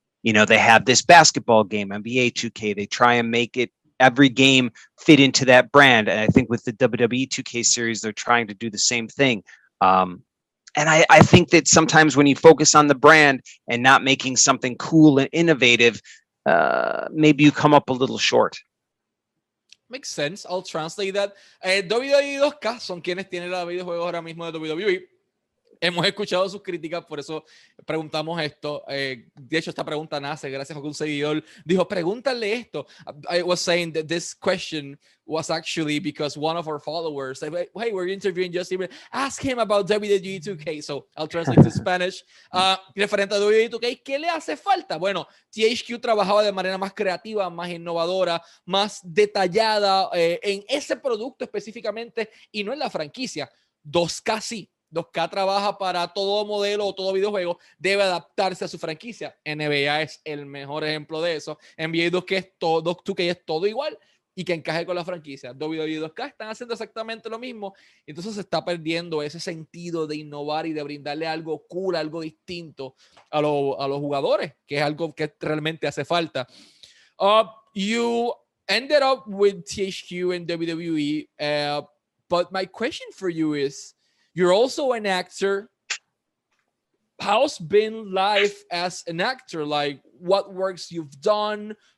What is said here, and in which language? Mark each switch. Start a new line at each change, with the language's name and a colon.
English: You know, they have this basketball game, NBA 2K. They try and make it every game fit into that brand. And I think with the WWE 2K series, they're trying to do the same thing. and I think that sometimes when you focus on the brand and not making something cool and innovative, maybe you come up a little short. Makes sense. I'll translate that.
Spanish: WWE 2K son quienes tienen los videojuegos ahora mismo de WWE. Hemos escuchado sus críticas, por eso preguntamos esto. De hecho, esta pregunta nace gracias a que un seguidor dijo, pregúntale esto.
English: I was saying that this question was actually because one of our followers said, hey, we're interviewing Justin, ask him about WWE 2K. So I'll translate to Spanish.
Spanish: Referente a WWE 2K, ¿qué le hace falta? Bueno, THQ trabajaba de manera más creativa, más innovadora, más detallada en ese producto específicamente y no en la franquicia. 2K sí. 2K trabaja para todo modelo o todo videojuego, debe adaptarse a su franquicia. NBA es el mejor ejemplo de eso. NBA 2K es todo igual y que encaje con la franquicia. WWE 2K están haciendo exactamente lo mismo. Entonces se está perdiendo ese sentido de innovar y de brindarle algo cool, algo distinto a los jugadores, que es algo que realmente hace falta.
English: You ended up with THQ and WWE, but my question for you is, you're also an actor. How's been life as an actor? Like, what works you've done?